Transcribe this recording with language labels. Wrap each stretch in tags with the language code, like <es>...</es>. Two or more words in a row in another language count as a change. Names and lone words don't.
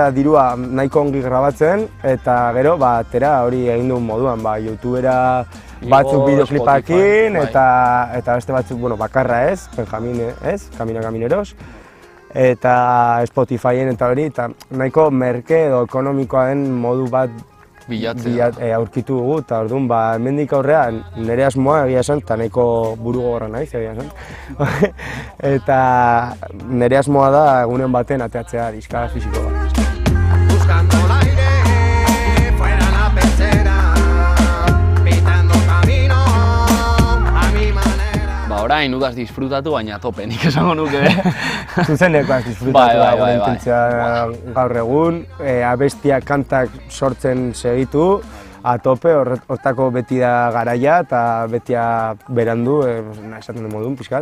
<eu>dirua nahiko ongi grabatzen, eta gero, atera hori egin duen moduan, YouTubera batzuk bideoklipakin, eta beste batzuk, bakarra ez, Benjamin ez, Kamineros, eta Spotifyen eta hori, eta nahiko merke edo ekonomikoa den modu bat aurkitu dugu, eta orduan, hemendik aurrean nire asmoa egia esan, eta nahiko buru gogorra naiz egia esan. Eta nire asmoa da egunen baten ateatzea diska fisiko bat.</eu> <es>Buscando el aire, fuera la pecera, pintando camino a mi manera.</es> <eu>Orain udaz disfrutatu, baina tope, nik esango nuke. Zuzenekoaz disfrutatu da gure intentzia gaur egun, abestiak kantak sortzen segitu, atope, hortako beti da garaia eta betia berandu, esaten den modun, pixkat.</eu>